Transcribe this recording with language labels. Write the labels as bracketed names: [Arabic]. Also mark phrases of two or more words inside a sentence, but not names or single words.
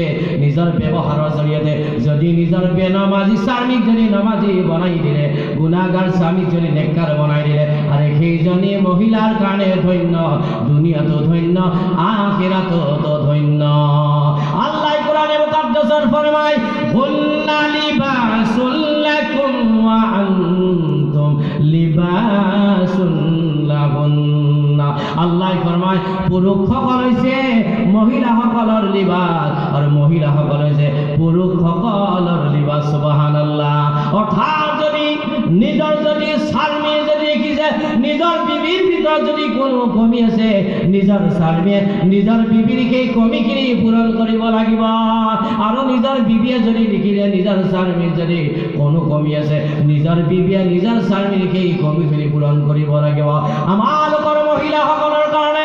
[Assamese] নিজৰ ব্যৱহাৰৰ জৰিয়তে যদি নিজৰ বেনামাজি স্বামীক যদি নামাজি বনাই দিলে গুনাহগাৰ স্বামীক যদি নেককাৰ বনাই দিলে আৰু সেইজনী মহিলাৰ কাৰণে ধন্য দুনিয়াতো ধন্য আখিৰাতো ধন্য আল্লাহ কোরআনে মুকাদ্দাসত ফরমায় [Arabic] هن لباس لكم وأنتم لباس لهن [Assamese] আল্লাহ ফরমায় পুরুষসকল হৈছে মহিলাসকলৰ লিবাস আৰু মহিলাসকল হৈছে পুৰুষসকলৰ লিবাস সুবহানাল্লাহ অৰ্থাৎ যদি নিজৰ যদি স্বামী যদি দেখিছে নিজৰ বিবিৰ ভিতৰত যদি কোনো কমি আছে নিজৰ স্বামীয়ে নিজৰ বিবিৰ সেই কমিখিনি পূৰণ কৰিব লাগিব আৰু নিজৰ বিবিয়ে যদি দেখিলে নিজৰ স্বামীৰ যদি কোনো কমি আছে নিজৰ বিবিয়ে নিজৰ স্বামীৰ সেই কমিখিনি পূৰণ কৰিব লাগিব আমালোকৰ মহিলাসকলৰ কাৰণে